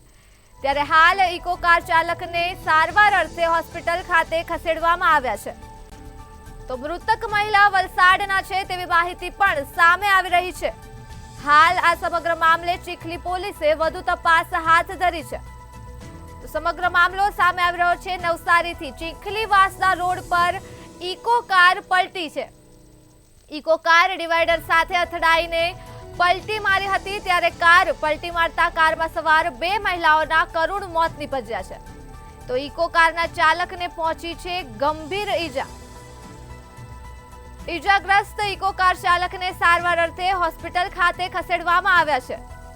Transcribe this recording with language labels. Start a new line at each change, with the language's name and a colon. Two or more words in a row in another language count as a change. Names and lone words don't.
Gujarati: ત્યારે હાલ ઇકો કાર ચાલકને સારવાર અર્થે હોસ્પિટલ ખાતે ખસેડવામાં આવ્યા છે। તો મૃતક મહિલા વલસાડના છે તેવી માહિતી પણ સામે આવી રહી છે। હાલ આ સમગ્ર મામલે ચીખલી પોલીસે વધુ તપાસ હાથ ધરી છે। સમગ્ર મામલો સામે આવી રહ્યો છે। નવસારીથી ચીખલી વાસદા રોડ પર ઇકો કાર પલટી છે। ઇકો કાર ડિવાઇડર સાથે અથડાઈને પલટી મારી હતી, ત્યારે કાર પલટી મારતા કારમા સવાર બે મહિલાઓના કરુણ મોત નિપજ્યા છે। તો ઇકો કારના ચાલકને પહોંચી છે ગંભીર ઈજા। ઈજાગ્રસ્ત ઇકો કાર ચાલકને સારવાર અર્થે હોસ્પિટલ ખાતે ખસેડવામાં આવ્યા છે।